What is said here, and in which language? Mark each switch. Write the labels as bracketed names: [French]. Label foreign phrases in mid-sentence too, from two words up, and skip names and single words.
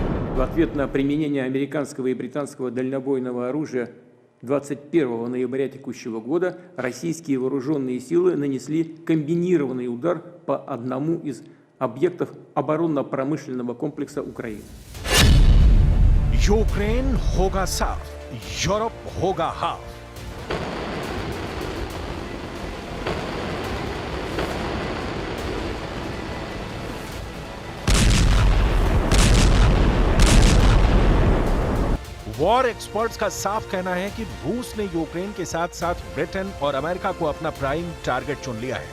[Russian] В ответ на применение американского и британского дальнобойного оружия 21 ноября текущего года российские вооруженные силы нанесли комбинированный удар по одному из объектов оборонно-промышленного комплекса Украины. [Hindi] यूक्रेन होगा साफ, यूरोप होगा हाफ। [English] war experts [Hindi] का साफ कहना है कि रूस ने यूक्रेन के साथ साथ ब्रिटेन और अमेरिका को अपना [English] prime target [Hindi] चुन लिया है।